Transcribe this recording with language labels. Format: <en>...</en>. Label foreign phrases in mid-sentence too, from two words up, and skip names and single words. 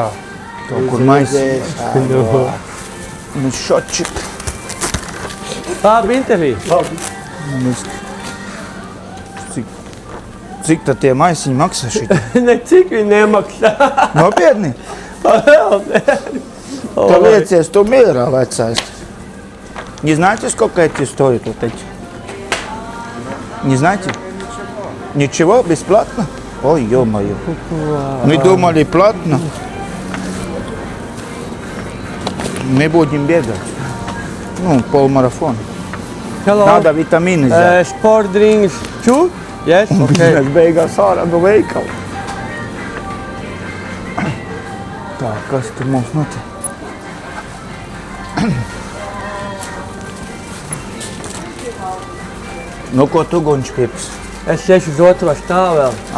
<lv>To, kur maisi. Nu, šočik. Intervija. Cik tad tie maisiņi maksā šitā? Ne cik viņi nemaksā. Nopietni? Tu liecies, tu mierā, vecais.</lv> <ru>Не знаете, сколько эти стоят вот эти? Не знаете? Ничего, бесплатно? Ой, ё-моё. Мы думали платно. Мы будем бегать. Ну, полмарафона. Hello. Надо витамины взять.</ru> <en>Sport drinks. Two? Yes, okay.</en> <lv>Mēs beigās ārā no veikala. Tā, kas tur mums notiek? Nu, ko tu, Gunč, pirks? Es iešu uz otro stāvu vēl.</lv>